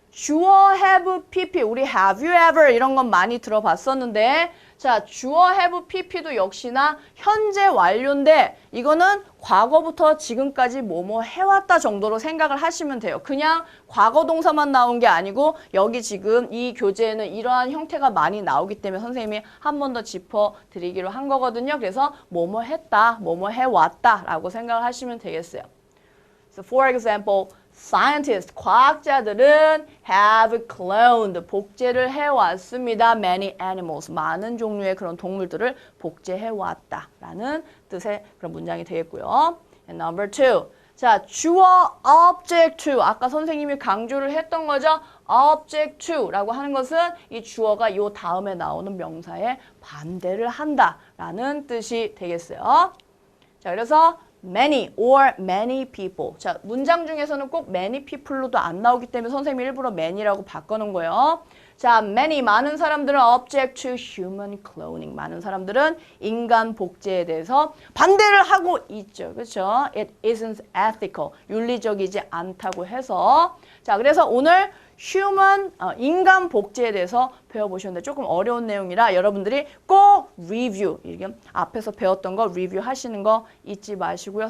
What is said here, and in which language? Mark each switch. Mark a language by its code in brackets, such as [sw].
[ko] 주어 have pp 우리 [en] have you ever [ko] 이런 건 많이 들어봤었는데 자 주어 have pp도 역시나 현재 완료인데 이거는 과거부터 지금까지 뭐뭐 해왔다 정도로 생각을 하시면 돼요. 그냥 과거 동사만 나온 게 아니고 여기 지금 이 교재에는 이러한 형태가 많이 나오기 때문에 선생님이 한 번 더 짚어드리기로 한 거거든요. 그래서 뭐뭐 했다, 뭐뭐 해왔다 라고 생각을 하시면 되겠어요. [en] So for example, scientists, [ko] 과학자들은 [en] have cloned, [ko] 복제를 해왔습니다. [en] Many animals, [ko] 많은 종류의 그런 동물들을 복제해왔다 라는 뜻의 그런 문장이 되겠고요. [en] And number 2, [ko] 자 주어 object to, 아까 선생님이 강조를 했던 거죠. object to 라고 하는 것은 이 주어가 요 다음에 나오는 명사에 반대를 한다 라는 뜻이 되겠어요. 자 그래서 [en] many or many people. [ko] 자, 문장 중에서는 꼭 many people로도 안 나오기 때문에 선생님이 일부러 many라고 바꿔놓은 거예요. [en] 자, many, [ko] 많은 사람들은 [en] object to human cloning. [ko] 많은 사람들은 인간 복제에 대해서 반대를 하고 있죠. 그렇죠? [en] It isn't ethical. [ko] 윤리적이지 않다고 해서. 자, 그래서 오늘 인간 복제에 대해서 배워보셨는데 조금 어려운 내용이라 여러분들이 꼭 리뷰, 이렇게 앞에서 배웠던 거 리뷰 하시는 거 잊지 마시고요.